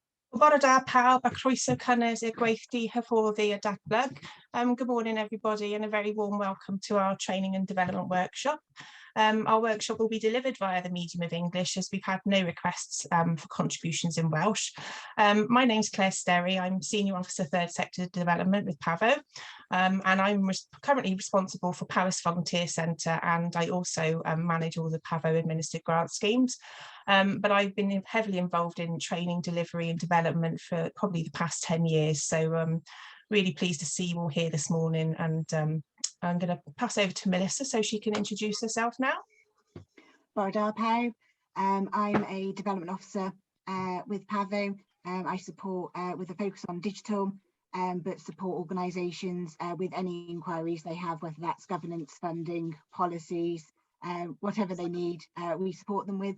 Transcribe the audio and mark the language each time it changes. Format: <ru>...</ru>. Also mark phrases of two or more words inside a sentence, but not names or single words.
<cy>Bore da pawb a croeso cynnes i'r gweithdy hyfforddi a datblyg.</cy> <en>Good morning everybody and a very warm welcome to our training and development workshop. Our workshop will be delivered via the medium of English as we've had no requests for contributions in Welsh. My name's Claire Sterry, I'm Senior Officer Third Sector Development with Pavo, and I'm currently responsible for Powys Volunteer Centre, and I also manage all the Pavo administered grant schemes. But I've been heavily involved in training, delivery and development for probably the past 10 years. So really pleased to see you all here this morning, and I'm going to pass over to Melissa so she can introduce herself now.</en> <cy>Bore da pawb.</cy> <en>I'm a development officer with Pavo. I support with a focus on digital, but support organisations with any inquiries they have, whether that's governance, funding, policies, whatever they need, we support them with.</en>